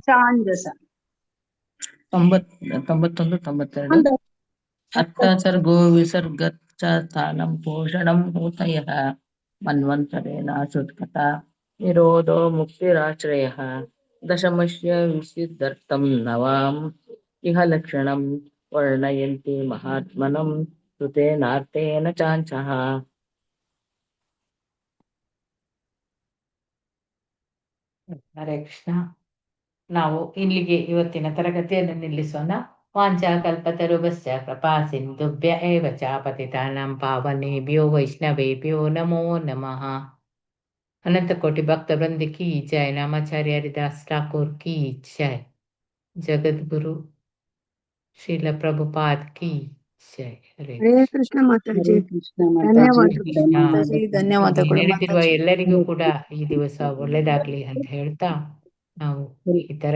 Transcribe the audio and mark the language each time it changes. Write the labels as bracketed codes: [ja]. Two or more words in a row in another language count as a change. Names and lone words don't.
[sa] 91-92 ಅತ್ರ ಸರ್ಗೋ ವಿಸರ್ಗಶ್ಚ ಸ್ಥಾನಂ ಪೋಷಣಂ ಊತಯಃ ಮನ್ವಂತರೇಣಾಶುತ್ಕಥಾ ನಿರೋಧೋ ಮುಕ್ತಿರಾಶ್ರಯಃ ದಶಮಸ್ಯ ವಿಶುದ್ಧರ್ಥಂ ನವಾಂ ಇಹ ಲಕ್ಷಣಂ ವರ್ಣಯಂತಿ ಮಹಾತ್ಮನಂ ಶ್ರುತೇನಾರ್ಥೇನ ಚಾಂಚಃ. ಹರೇ ಕೃಷ್ಣ. [kn] ನಾವು ಇಲ್ಲಿಗೆ ಇವತ್ತಿನ ತರಗತಿಯನ್ನು ನಿಲ್ಲಿಸೋಣ. [sa] ವಾಂಚಾ ಕಲ್ಪತರುಭ್ಯಶ್ಚ ಕೃಪಾ ಸಿಂಧುಭ್ಯ ಏವ ಚ ಪತಿತಾನಾಂ ಪಾವನೇಭ್ಯೋ ವೈಷ್ಣವೇಭ್ಯೋ ನಮೋ ನಮಃ. [hi] अनंत कोटि भक्त वृंद की जय. नामाचार्य हरिदास ठाकुर की जय. जगद्गुरु श्रील प्रभुपाद की जय. हरे [kn] ಕೃಷ್ಣ ಮಾತಾಜಿ, ಧನ್ಯವಾದಗಳು. ನಡೆದಿರುವ ಎಲ್ಲರಿಗೂ ಕೂಡ ಈ ದಿವಸ ಒಳ್ಳೆದಾಗ್ಲಿ ಅಂತ ಹೇಳ್ತಾ ನಾವು ಈ ತರ